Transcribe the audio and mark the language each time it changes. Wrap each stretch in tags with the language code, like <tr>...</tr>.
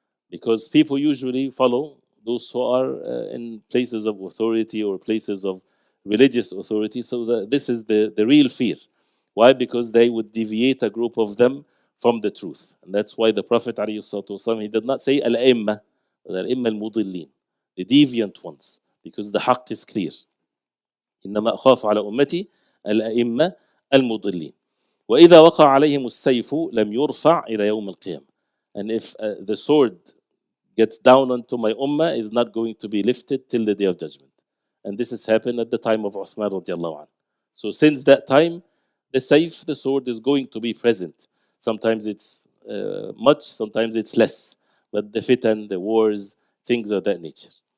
<en>Because people usually follow those who are in places of authority or places of religious authority. So this is the real fear. Why? Because they would deviate a group of them from the truth. And that's why the Prophet ﷺ, he did not say al-a'imma, al-a'imma al-mudillin, the deviant ones, because the haqq is clear.</en> <ar>إنما أخاف على أمتي الأئمة المضلين. وإذا وقع عليهم السيف لم يرفع إلى يوم القيامة.</ar> <en>And if the sword gets down onto my ummah, is not going to be lifted till the day of judgment. And this has happened at the time of Uthman radiallahu anhu. So since that time, the sayf, the sword, is going to be present. Sometimes it's much, sometimes it's less. But the fitan, the wars, things of that nature.</en>